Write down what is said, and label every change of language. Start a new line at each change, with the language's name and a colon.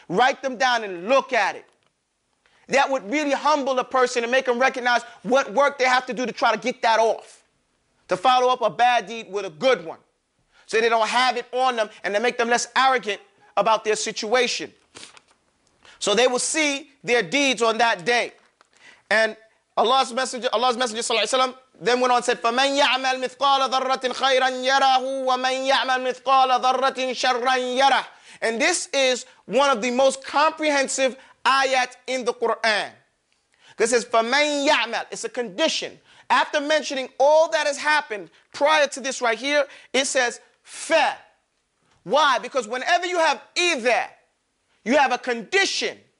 English: Write them down and look at it. That would really humble a person and make them recognize what work they have to do to try to get that off. To follow up a bad deed with a good one. So they don't have it on them and to make them less arrogant about their situation. So they will see their deeds on that day. And Allah's Messenger sallallahu alaihi wasallam then went on and said,
Arabic: فَمَنْ يَعْمَلْ مِثْقَالَ ذَرَّةٍ خَيْرًا يَرَهُ وَمَنْ يَعْمَلْ مِثْقَالَ ذَرَّةٍ شَرًّا يَرَهُ.
English: And this is one of the most comprehensive ayat in the Qur'an. Because it says,
Arabic: فَمَنْ يَعْمَلْ.
English: It's a condition. After mentioning all that has happened prior to this right here, it says, fa. Why? Because whenever you have either, you have a condition.